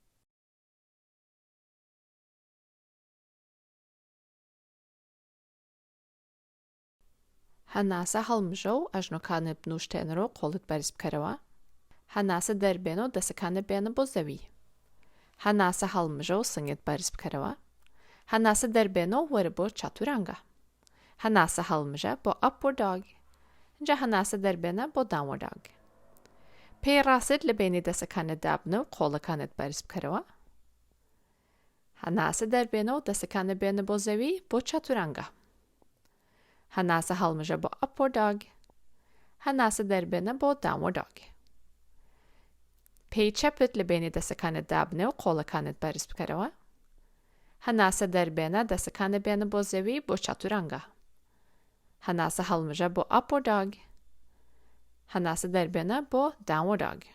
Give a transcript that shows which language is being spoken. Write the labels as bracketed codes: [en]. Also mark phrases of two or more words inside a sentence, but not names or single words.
[ckb] هەناسە هەڵمژە و ئەژنۆکانت بنووشتێنەرەوە قۆڵت بەرز بکەرەوە. هەناسە دەربێنە و دەسەکانت بێنە بۆ زەوی. هەناسە هەڵمژە و سنگت بەرز بکەرەوە. هەناسە دەربێنە و وەرە بۆ چاتورانگە. هەناسە هەڵمژە بۆ [en] upward dog. [ckb] اینجا هەناسە دەربێنە بۆ [en] downward dog. [ckb] پێی ڕاست لە بینی دەسەکانت دابنە و قۆڵەکانت بەرز بکەرەوە. هەناسە دەربێنە و دەسەکانت بێنە بۆ زەوی بۆ چاتورانگە. هەناسە هەڵمژە بۆ [en] upward dog. [ckb] هەناسە دەربێنە بۆ [en] downward dog. [ckb] پێی چەپت لە بینی دەسەکانت دابنێ و قۆڵەکانت بەرز بکەرەوە. هەناسە دەربێنە دەسەکانت بێنە بۆ زەوی بۆ چاتورانگە. هەناسە هەڵمژە بۆ [en] upward dog. [ckb] هەناسە دەربێنە بۆ [en] downward dog.